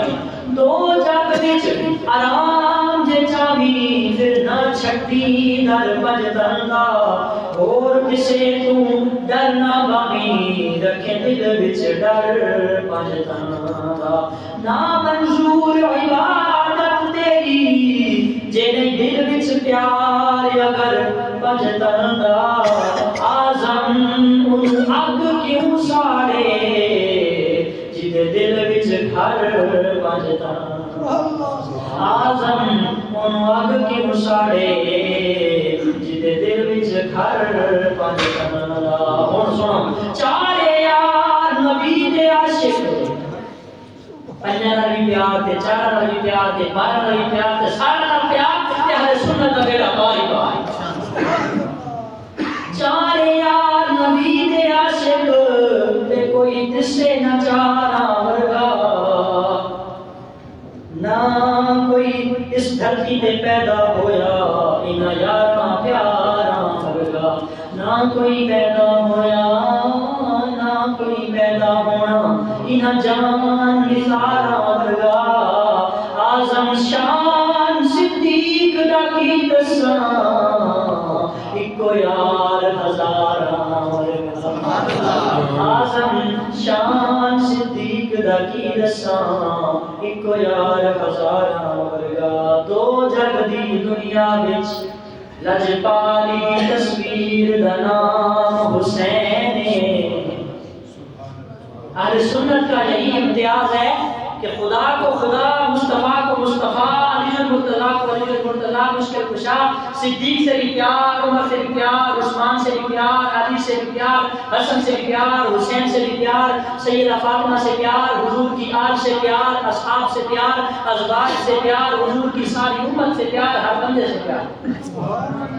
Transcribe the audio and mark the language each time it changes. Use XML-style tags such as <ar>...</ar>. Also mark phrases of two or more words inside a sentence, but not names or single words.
<pa>بھی دو جگ وچ آرام جے چاہویں پھر نہ چھڈی در پنج تن دا اور کسے تو ڈر نہ بامی رکھے دل وچ ڈر پنج تن دا نہ منظور عبادت تیری جے نہیں دل وچ پیار اگر پنج تن دا آزم ان اگ کیوں ساڑے جدے دل وچ گھر پنج تن آزم ان اگ کیوں ساڑے جدے دل وچ گھر پنج تن دا ہن سنو چارے یار نبی دے عاشق پنجاں دا بھی پیار تے چاراں دا بھی پیار تے باراں دا بھی پیار تے ساراں دا پیار تے اہل سنت دا بیڑا پار پار چارے یار نبی دے عاشق تے کوئی دسے نہ چاراں ورگا نہ کوئی اس دھرتی تے پیدا ہویا انہاں یاراں پیاراں ورگا نہ کوئی پیدا ہویا نہ کوئی پیدا ہونا انہاں جان نثاراں ورگا اعظم شان صدیق دا کی دساں اکو یار ہزاراں ورگا اعظم شان صدیق دا کی دساں اکو یار ہزاراں ورگا دو جگ دی دنیا وچ لجپالی کی تصویر دا نام حسین</pa> <ur>اہل سنت کا یہی امتیاز ہے کہ خدا کو خدا مصطفیٰ کو مصطفیٰ علی المطلق ولی المطلق مشکل کشا، صدیق سے بھی پیار، عمر سے بھی پیار، عثمان سے بھی پیار، علی سے بھی پیار، حسن سے بھی پیار، حسین سے بھی پیار، سیدہ فاطمہ سے پیار، حضور کی آل سے پیار، اصحاب سے پیار، ازواج سے پیار، حضور کی ساری امت سے پیار، ہر بندے سے پیار۔</ur>